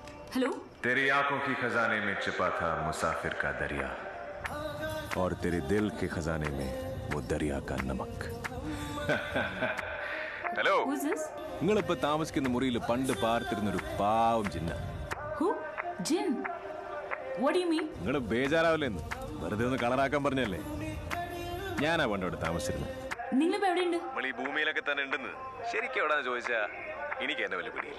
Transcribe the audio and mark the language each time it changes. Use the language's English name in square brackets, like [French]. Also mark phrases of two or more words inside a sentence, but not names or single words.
[Hindi] हेलो। तेरी आंखों की खजाने में छिपा था मुसाफिर का दरिया और तेरे दिल के खजाने में वो दरिया का नमक. [Malayalam] ഹലോ, നിങ്ങളിപ്പോ താമസിക്കുന്ന മുറിയിൽ പണ്ട് പാർത്തിരുന്നൊരു പാവം ജിന്ന. നിങ്ങൾ ബേജാറാവില്ലെന്ന് വെറുതെ ഒന്ന് കളറാക്കാൻ പറഞ്ഞല്ലേ. ഞാനാ പണ്ടോട് താമസിച്ചിരുന്നത്. നമ്മൾ ഈ ഭൂമിയിലൊക്കെ തന്നെ ഉണ്ടെന്ന് ശരിക്കും എവിടാന്ന് ചോദിച്ചാ എനിക്ക് എന്നെ വലിയ പിടിയില്ല.